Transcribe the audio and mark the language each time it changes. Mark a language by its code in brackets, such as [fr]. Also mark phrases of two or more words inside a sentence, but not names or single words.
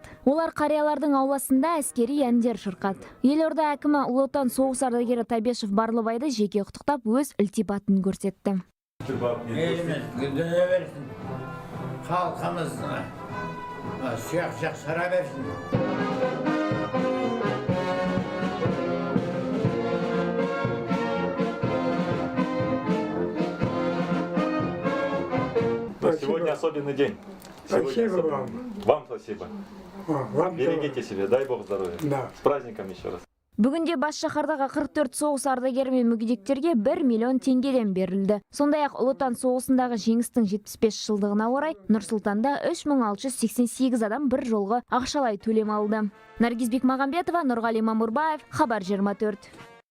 [kk] Олар қариялардың ауласында әскери әндер шырқады. Елорда әкімі Ұлы Отан соғыс ардагері Табешев Барлыбайды жеке құттықтап өз ілтипатын көрсетті. Еліміз гүлдене берсін, халқымыз сұяқ жақсара берсін. [ru] Сегодня особенный день. Спасибо вам. Вам спасибо. Берегите себя, дай Бог здоровья. Да. С праздником еще раз. [kk] Бүгінде бас шаһардағы 44 соғыс ардагері мен мүгедектерге 1 миллион теңгеден берілді. Сондай-ақ Ұлы Отан соғысындағы жеңістің 75 жылдығына орай Нұр-Сұлтанда 3688 адам бір жолғы ақшалай төлем алды. Наргиз Бекмағамбетова, Нұрғали Мамурбаев, Хабар 24.